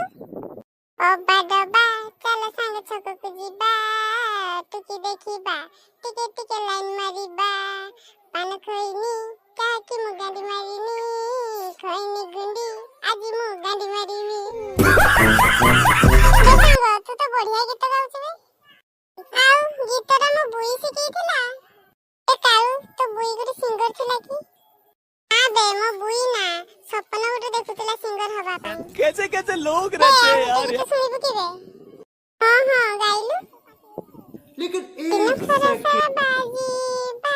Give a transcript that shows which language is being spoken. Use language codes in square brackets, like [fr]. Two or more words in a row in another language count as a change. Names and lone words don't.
[or] ଅବା ଡବା ଚାଲ ସାଙ୍ଗ ଛକକୁ ଯିବା, ଟୁକି ଦେଖିବା ଟିକେ ଟିକେ ଲାଇନ ମାରିବା, ପାନ ଖଇନି କାହାକି ମୁଁ ଗାଣ୍ଡି ମାରିନି, ଖଇନି ଗୁଣ୍ଡି ଆଜି ମୁଁ ଗାଣ୍ଡି ମାରିନି। ସାଙ୍ଗ ତୁ ତ ବଢିଆ ଗୀତ ଗାଉଛୁ ବେ। ଆଉ ଗୀତଟା ମୋ ବୁଇ ଶିଖେଇଥିଲା। ଏ କାଳୁ ତୋ ବୁଇ ଗୋଟେ ସିଙ୍ଗର ଥିଲା କି? ନା ବେ ମୋ ବୁଇ ନା, ସପନ ଗୋଟେ ଦେଖୁଥିଲା ସିଙ୍ଗର ହବା ପାଇଁ। [hi] कैसे कैसे लोग रहते हैं यार। [or] ଗୀତ ଶୁଣିବୁ କି ବେ? ହଁ ହଁ ଗାଇଲୁ। लेकिन ଦିନ एक ଖରା सेकंड ବାଜି